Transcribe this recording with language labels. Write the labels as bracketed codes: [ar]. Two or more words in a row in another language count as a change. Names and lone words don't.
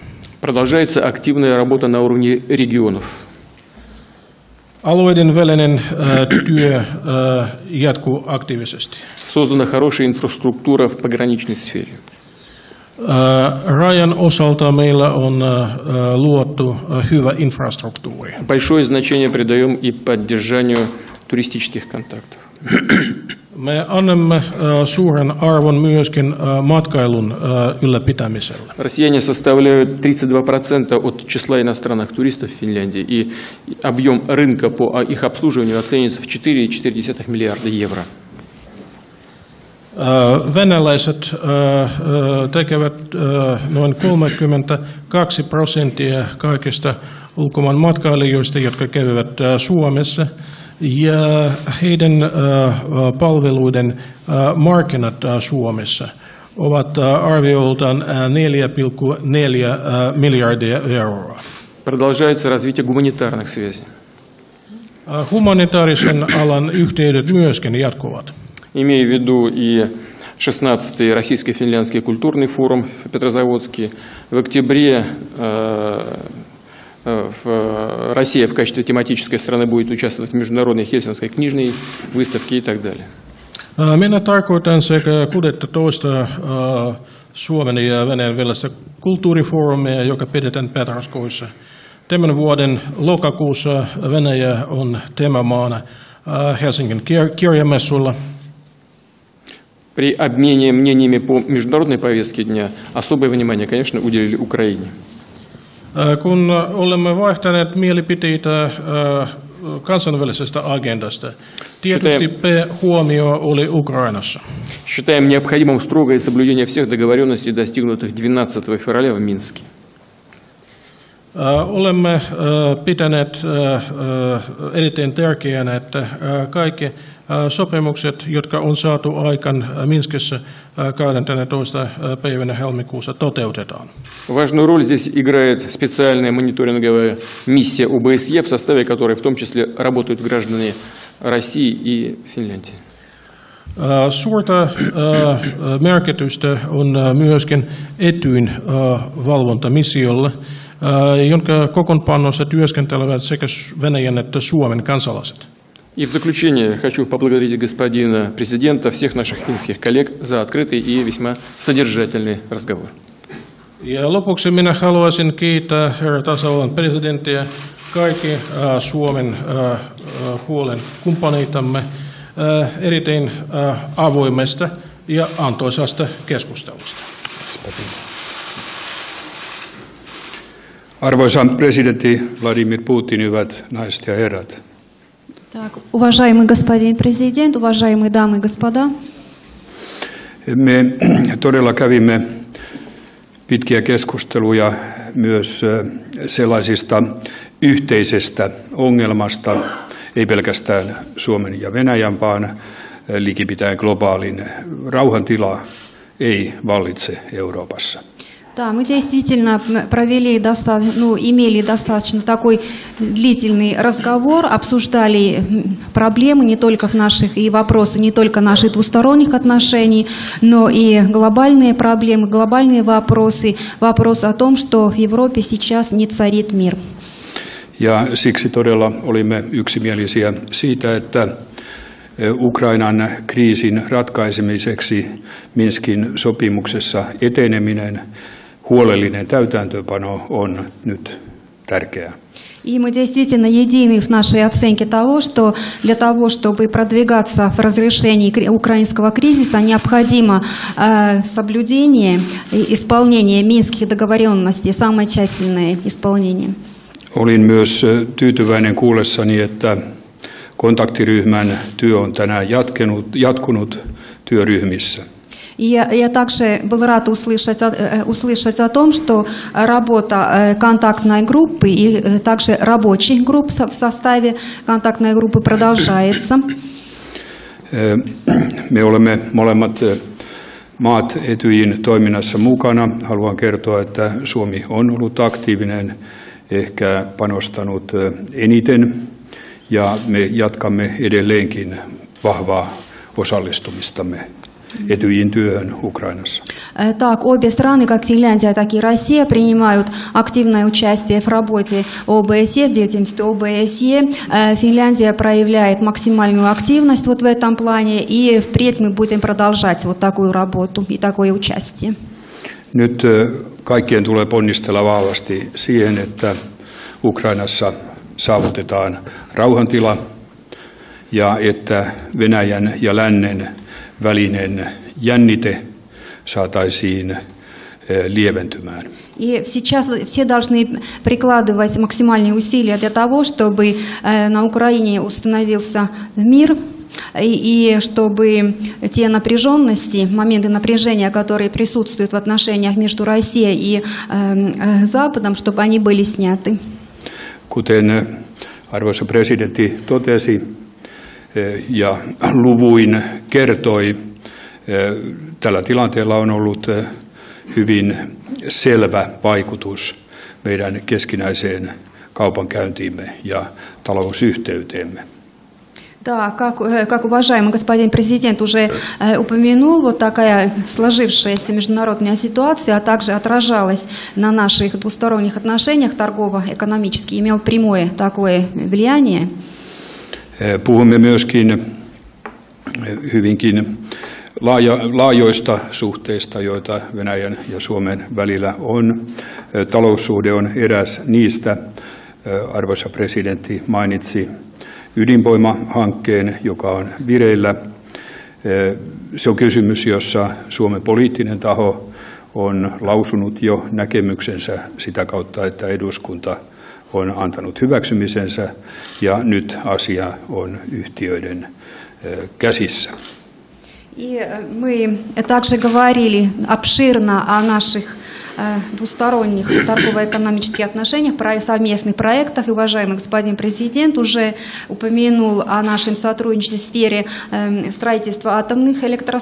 [ru] Продолжается активная работа на уровне регионов. [fi] Alueiden välinen työ jatkuu aktiivisesti. [ru] Создана хорошая инфраструктура в пограничной сфере. [fi] Rajan osalta meillä on luotu hyvä infrastruktuuri. [ru] Большое значение придаем и поддержанию туристических контактов. [fi] Me annamme suuren arvon myöskin matkailun ylläpitämiselle. [ru] Россияне составляют 32% от числа иностранных туристов в Финляндии, и объем рынка по их обслуживанию оценивается в 4,4 миллиарда евро. [fi] Venäläiset tekevät noin 32% kaikista ulkomaan matkailijoista, jotka käyvät Suomessa, ja heidän palveluiden markkinat Suomessa ovat arvioltaan 4,4 miljardia euroa. [ru] Продолжается развитие гуманитарных связей. [fi] Humanitaarisen alan yhteydet myöskin jatkuvat. [ru] Имея в виду и 16-й российско-финляндский культурный форум в Петрозаводске, в октябре Россия в качестве тематической страны будет участвовать в международной Хельсинской книжной выставке и так далее. [fi] Minä tarkoitan sekä 16 Suomen ja Venäjän välistä kulttuurifoorumia, joka pidetään Petroskoissa. Tämän vuoden lokakuussa Venäjä on teemamaana Helsingin kirjamessuilla. [ru] При обмене мнениями по международной повестке дня особое внимание, конечно, уделили Украине. [fi] Kun olemme vaihtaneet mielipiteitä kansainvälisestä agendasta, tietysti huomio oli Ukrainassa. [ru] Считаем необходимым строгое соблюдение всех договоренностей, достигнутых 12 февраля в Минске. [fi] Olemme pitäneet erittäin tärkeänä, että kaikki sopimukset, jotka on saatu aikaan Minskissä 12. päivänä helmikuussa, toteutetaan. [ru] Важную роль здесь играет специальная мониторинговая миссия ОБСЕ, в составе которой в том числе работают граждане России и Финляндии. [fi] Suurta merkitystä on myöskin Etyjin valvontamissiolle, jonka kokoonpanossa työskentelevät sekä Venäjän että Suomen kansalaiset. [ru] И в заключение хочу поблагодарить господина президента, всех наших финских коллег за открытый и весьма содержательный разговор. [fi] Ja lopuksi minä haluaisin kiittää herra tasavallan presidenttiä, kaikki Suomen puolen kumppaneitamme erittäin avoimesta ja antoisasta keskustelusta. Arvoisa presidentti Vladimir Putin, hyvät naiset ja herrat. [ru] Так, уважаемый господин президент, уважаемые дамы и господа. [fi] Me todella kävimme pitkiä keskusteluja myös sellaisista yhteisestä ongelmasta, ei pelkästään Suomen ja Venäjän, vaan likipitäen globaalin rauhantila ei vallitse Euroopassa. [ru] Да, мы действительно имели достаточно такой длительный разговор, обсуждали проблемы не только и вопросы не только наших двусторонних отношений, но и глобальные проблемы, глобальные вопросы, вопрос о том, что в Европе сейчас не царит мир. [fi] Ja siksi todella olimme yksimielisiä siitä, että Ukrainan kriisin ratkaisemiseksi Minskin sopimuksessa eteneminen, huolellinen täytäntöönpano on nyt tärkeää. [ru] И мы действительно едины в нашей оценке того, что для того, чтобы продвигаться в разрешении украинского кризиса, необходимо соблюдение и исполнение минских договоренностей, самое тщательное исполнение. [fi] Olin myös tyytyväinen kuullessani, että kontaktiryhmän työ on tänään jatkunut työryhmissä. [ru] Я также был рад услышать о том, что работа контактной группы и также рабочих групп в составе контактной группы продолжается. [fi] Me olemme molemmat maat Etyjin toiminnassa mukana. Haluan kertoa, että Suomi on ollut aktiivinen, ehkä panostanut eniten, ja me jatkamme edelleenkin vahvaa osallistumistamme Etyjin työhön Ukrainassa. [ru] Так, обе страны, как Финляндия, так и Россия, принимают активное участие в работе ОБСЕ, в деятельности ОБСЕ. Финляндия проявляет максимальную активность вот в этом плане, и впредь мы будем продолжать вот такую работу и такое участие. [fi] Nyt kaikkien tulee ponnistella vahvasti siihen, että Ukrainassa saavutetaan rauhantila ja että Venäjän ja lännen välinen jännite saataisiin lieventymään. [ru] И сейчас все должны прикладывать максимальные усилия для того, чтобы на Украине установился мир, и чтобы те напряженности, моменты напряжения, которые присутствуют в отношениях между Россией и Западом, чтобы они были сняты. [fi] Kuten arvoisa presidentti totesi ja luvuin kertoi, tällä tilanteella on ollut hyvin selvä vaikutus meidän keskinäiseen kaupankäyntiimme ja talousyhteyteemme. [ru] Да, как уважаемый господин президент уже упомянул, вот такая сложившаяся международная ситуация, а также отражалась на наших двусторонних отношениях торгово-экономически, имел прямое такое влияние. [fi] Puhumme myöskin hyvinkin laajoista suhteista, joita Venäjän ja Suomen välillä on. Taloussuhde on eräs niistä. Arvoisa presidentti mainitsi ydinvoimahankkeen, joka on vireillä. Se on kysymys, jossa Suomen poliittinen taho on lausunut jo näkemyksensä sitä kautta, että eduskunta on antanut hyväksymisensä, ja nyt asia on yhtiöiden käsissä. [ru] И мы также говорили обширно о наших двусторонних торгово-экономических отношениях, совместных проектах. И уважаемый господин президент уже упомянул о нашем сотрудничестве в сфере строительства атомных электростанций.